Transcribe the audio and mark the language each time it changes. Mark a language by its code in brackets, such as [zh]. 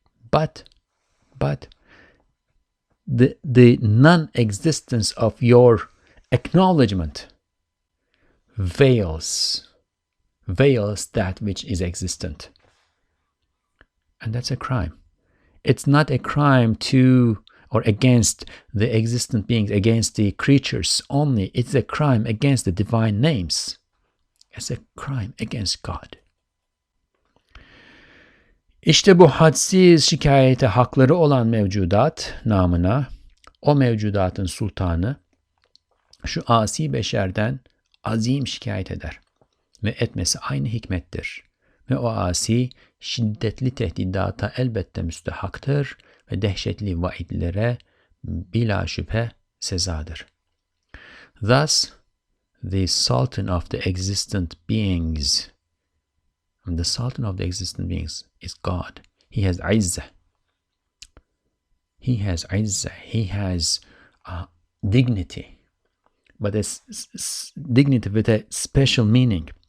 [en] But the non-existence of your acknowledgement veils that which is existent. And that's a crime. It's not a crime to or against the existent beings, against the creatures only. It's a crime against the divine names. It's a crime against God. [tr] İşte bu hadsiz şikayete hakları olan mevcudat namına o mevcudatın sultanı şu asi beşerden azim şikayet eder ve etmesi aynı hikmettir. Ve o asi şiddetli tehdidata elbette müstehaktır ve dehşetli vaidlere bila şüphe sezadır. [en] Thus, the Sultan of the existent beings, and the Sultan of the existent beings is God. He has izzah. He has izzah. He has dignity, but it's dignity with a special meaning.